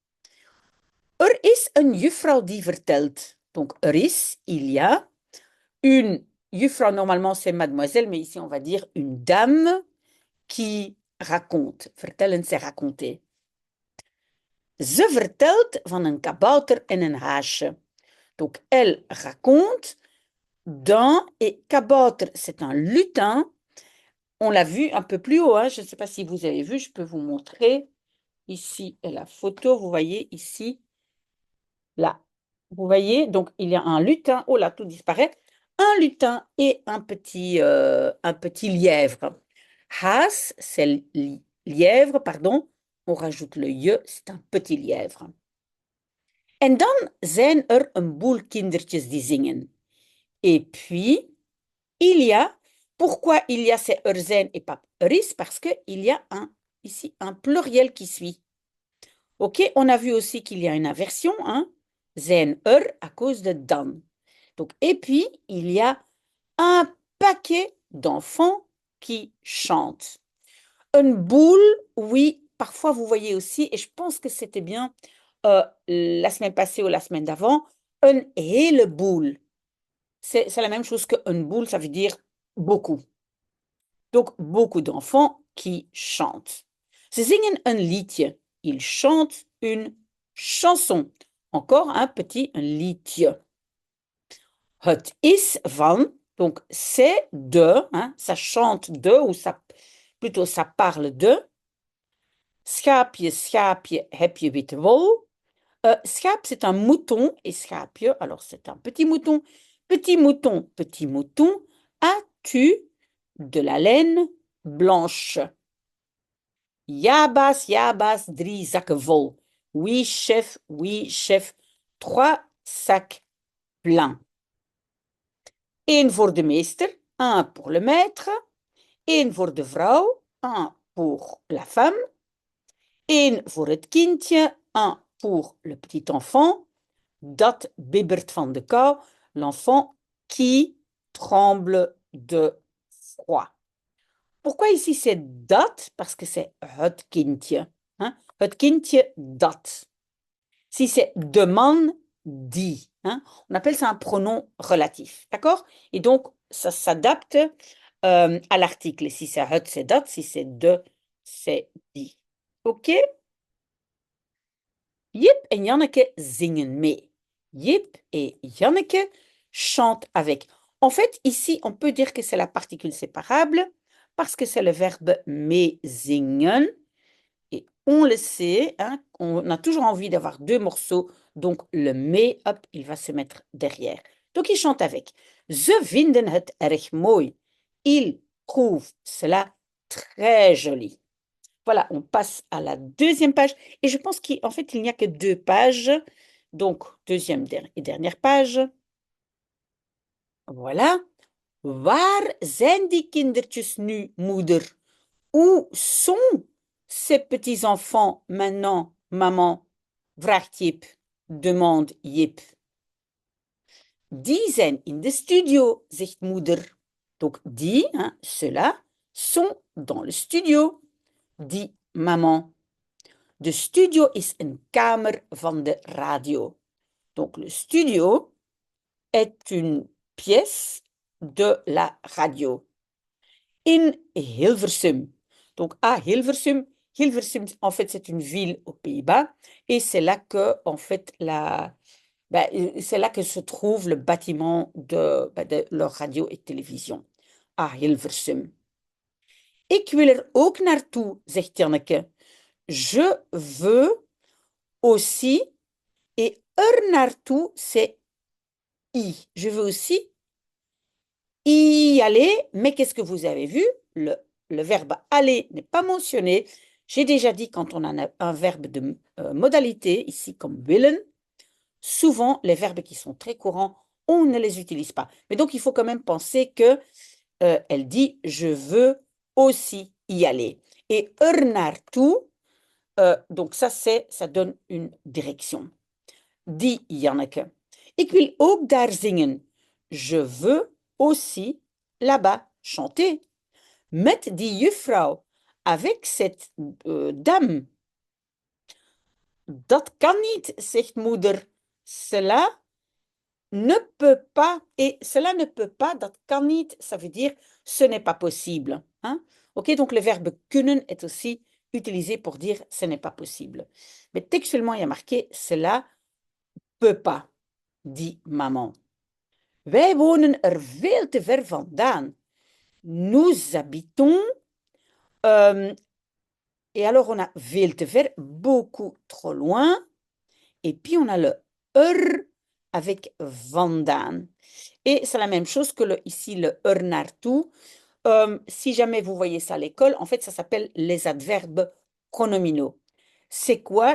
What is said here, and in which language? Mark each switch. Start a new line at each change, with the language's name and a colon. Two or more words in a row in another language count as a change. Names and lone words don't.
Dutch: Er is een juffrouw die vertelt. Donc, er is,
French: il y a, une juffrouw, normalement c'est mademoiselle, mais ici on va dire une dame qui raconte. Vertellen, c'est raconter.
Dutch: Ze vertelt van een kabouter en een haasje.
French: Donc, elle raconte d'un, et kabouter, c'est un lutin. On l'a vu un peu plus haut, hein. Je ne sais pas si vous avez vu, je peux vous montrer. Ici est la photo, vous voyez ici, là. Vous voyez, donc il y a un lutin. Oh là, tout disparaît. Un lutin et un petit lièvre. Haas, c'est lièvre, pardon. On rajoute le je, c'est un petit lièvre.
Dutch: En dan zijn er een boel kindertjes die zingen.
French: Et puis, il y a, pourquoi il y a c'est
Dutch: er zijn
French: et pas
Dutch: er is?
French: Parce qu'il y a ici un pluriel qui suit. Ok, on a vu aussi qu'il y a une inversion, hein?
Dutch: Zijn er
French: à cause de dan. Donc, et puis, il y a un paquet d'enfants qui chantent. Une boule, oui, parfois vous voyez aussi, et je pense que c'était bien la semaine passée ou la semaine d'avant,
Dutch: een heleboel.
French: C'est la même chose qu'une boule, ça veut dire beaucoup. Donc, beaucoup d'enfants qui chantent.
Dutch: Ze zingen een liedje.
French: Ils chantent une chanson. Encore un
Dutch: liedje. Het is van,
French: donc c'est de, hein, ça chante de, ou plutôt ça parle de.
Dutch: Schaapje, schaapje, heb je witte wol? Schaap,
French: c'est un mouton, et schaapje, alors c'est un petit mouton. Petit mouton, petit mouton, as-tu de la laine blanche?
Dutch: Jabas, 3 zakken vol.
French: Oui, chef, 3 sacs pleins.
Dutch: Eén voor de meester,
French: un pour le maître.
Dutch: Eén voor de vrouw,
French: un pour la femme.
Dutch: Eén voor het kindje,
French: un pour le petit enfant.
Dutch: Dat bibbert van de kou,
French: l'enfant qui tremble de froid. Pourquoi ici c'est dat? Parce que c'est
Dutch: het kindje.
French: Hein?
Dutch: Het kindje dat.
French: Si c'est
Dutch: de man, die.
French: Hein? On appelle ça un pronom relatif. D'accord? Et donc, ça s'adapte à l'article. Si c'est het, c'est dat. Si c'est de, c'est die. OK?
Dutch: Jip en Janneke zingen mee.
French: Jip et Janneke chantent avec. En fait, ici, on peut dire que c'est la particule séparable parce que c'est le verbe meezingen. Et on le sait, hein, on a toujours envie d'avoir 2 morceaux. Donc, le mee, hop, il va se mettre derrière. Donc, ils chantent avec.
Dutch: Ze vinden het erg mooi.
French: Ils trouvent cela très joli. Voilà, on passe à la deuxième page. Et je pense qu'en fait, il n'y a que 2 pages. Donc, deuxième et dernière page. Voilà.
Dutch: Waar zijn die kindertjes nu, moeder?
French: Où sont ces petits-enfants maintenant, maman? Vraagt Jip, demande Jip.
Dutch: Die zijn in de studio, zegt moeder.
French: Donc, die, hein, ceux-là, sont dans le studio, dit maman.
Dutch: De studio is een kamer van de radio.
French: Donc, le studio est une pièce de la radio.
Dutch: In Hilversum.
French: Donc, à Hilversum, Hilversum, en fait, c'est une ville aux Pays-Bas et c'est là que, en fait, C'est là que se trouve le bâtiment de leur radio et télévision. À Hilversum.
Dutch: Ik wil er ook naartoe, zegt Janneke.
French: Je veux aussi. Et
Dutch: er naartoe,
French: c'est y. Je veux aussi y aller. Mais qu'est-ce que vous avez vu? Le verbe aller n'est pas mentionné. J'ai déjà dit quand on a un verbe de modalité, ici comme willen, souvent les verbes qui sont très courants, on ne les utilise pas. Mais donc il faut quand même penser que elle dit je veux aussi y aller. Et
Dutch: er naartoe,
French: donc ça donne une direction.
Dutch: Dit Janneke. Ik wil ook daar zingen.
French: Je veux aussi là-bas chanter.
Dutch: Met die juffrouw,
French: avec cette dame.
Dutch: Dat kan niet, zegt moeder.
French: Cela ne peut pas. Et cela ne peut pas,
Dutch: dat kan niet,
French: ça veut dire ce n'est pas possible. Hein? Ok, donc le verbe kunnen est aussi utilisé pour dire ce n'est pas possible. Mais textuellement, il y a marqué cela peut pas, dit maman.
Dutch: Wij wonen er veel te ver vandaan.
French: Nous habitons. Et alors, on a
Dutch: veel te ver,
French: beaucoup trop loin. Et puis, on a le er avec vandaan. Et c'est la même chose que ici, le
Dutch: er naartoe.
French: Si jamais vous voyez ça à l'école, en fait, ça s'appelle les adverbes pronominaux. C'est quoi?